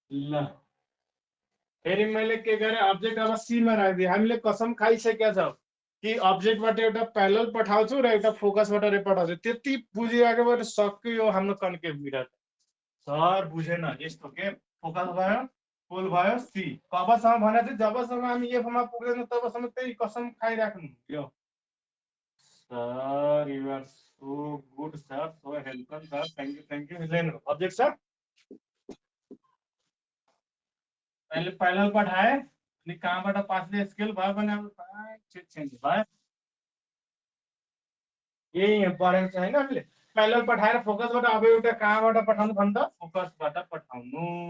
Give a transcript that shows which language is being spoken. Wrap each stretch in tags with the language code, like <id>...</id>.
<ne>ल फेरि मैले के गरेँ, अब्जेक्ट अब सीमा राखिदिएँ। हामीले कसम खाइसकेका छौँ कि अब्जेक्टबाट एउटा प्यारलल पठाउँछु र एउटा फोकसबाट रे पठाउँछु, त्यति बुझिराखेबाट सक्यो यो हाम्रो कन्केभ मिरर। सर बुझेन, यस्तो के फोकस भयो पोल भयो सी, कबसम्म भने चाहिँ जबसम्म हामी एफमा पुग्दैन तबसम्म त्यही कसम खाइराख्नु यो।</ne> <en>Sir you are so good sir, so helpful sir, thank you lane object sir.</en> <ne>पहिले प्यारलल पठाए अनि कहाँबाट पासले स्केल भयो भने अब चेन्ज भयो, यही पढेको छ होइन हामीले। प्यारलल पठाएर फोकसबाट अब एउटा कहाँबाट पठाउनु भन्दा फोकसबाट पठाउनु।</ne>